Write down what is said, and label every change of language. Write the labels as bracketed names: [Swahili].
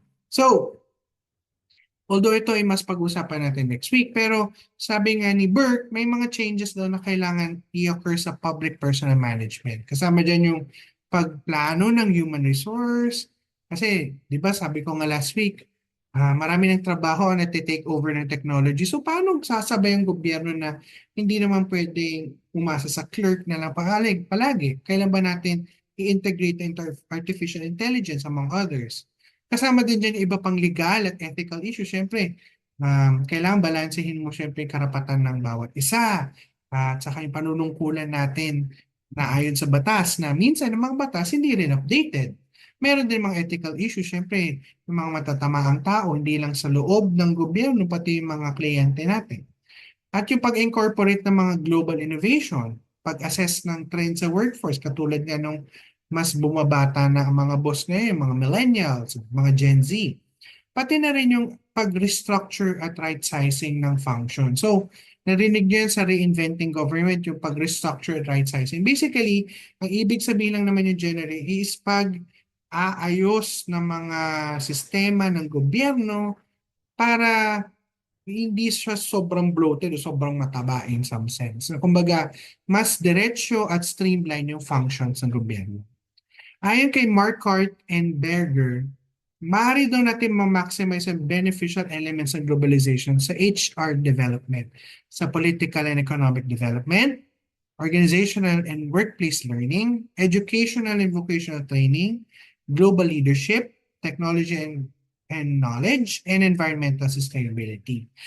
[Filipino] So, although ito ay mas pag-usapan natin next week, pero sabi nga ni Burke, may mga changes daw na kailangan i-occur sa [English] public personal management. [Filipino] Kasama dyan yung pagplano ng human resource. Kasi, di ba sabi ko nga [English] last week, [Filipino] marami ng trabaho na take over ng technology. So, paano sasabay ang gobyerno na hindi naman pwedeng umasa sa clerk na lang palagi? Kailan ba natin i-integrate into artificial intelligence among others? Kasama din dyan yung iba pang legal at ethical issues. Siyempre, kailangan balansehin mo siyempre yung karapatan ng bawat isa. At saka yung panunungkulan natin na ayon sa batas na minsan ang mga batas hindi rin updated. Meron din mga ethical issues. Siyempre, yung mga matatamaang tao, hindi lang sa loob ng gobyerno, pati yung mga kliyente natin. At yung pag-incorporate ng mga global innovation, pag-assess ng trend sa workforce, katulad nga nung mas bumabata na ang mga boss ngayon, mga millennials, mga Gen Z. Pati na rin yung pag-restructure at right-sizing ng function. So, narinig nyo yan sa reinventing government, yung pag-restructure at right-sizing. Basically, ang ibig sabihin lang naman yung generally is pag-aayos ng mga sistema ng gobyerno para hindi siya sobrang bloated o sobrang mataba [English] in some sense. [Filipino] Kumbaga, mas diretsyo at streamline yung functions ng gobyerno. Ayon kay [English] Marquardt and Berger, [Filipino] maaari daw natin ma-maximize ang [English] beneficial elements ng globalization sa HR development, sa political and economic development, organizational and workplace learning, educational and vocational training, global leadership, technology and knowledge, and environmental sustainability.